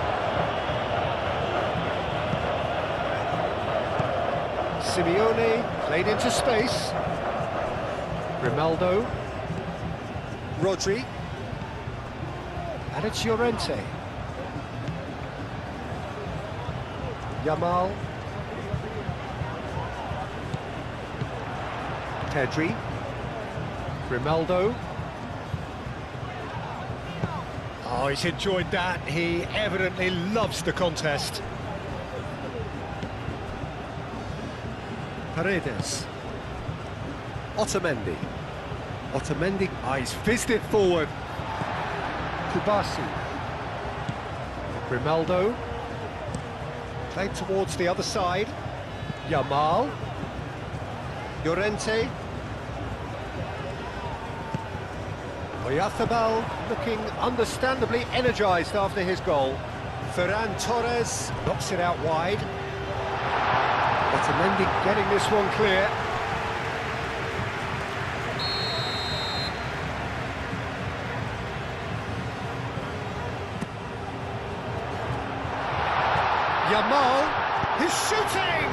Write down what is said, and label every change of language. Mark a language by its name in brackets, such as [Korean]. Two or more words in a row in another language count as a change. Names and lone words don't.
[English] Simeone played into space. Grimaldo. Rodri. And it's Llorente. Yamal. Pedri. Grimaldo. Oh, he's enjoyed that. He evidently loves the contest. Paredes. Otamendi. Otamendi, he's fizzed it forward. Kubasi. Grimaldo. Played towards the other side. Yamal. Llorente. Oyarzabal looking understandably energised after his goal. Ferran Torres knocks it out wide. Otamendi getting this one clear. Yamal, he's shooting!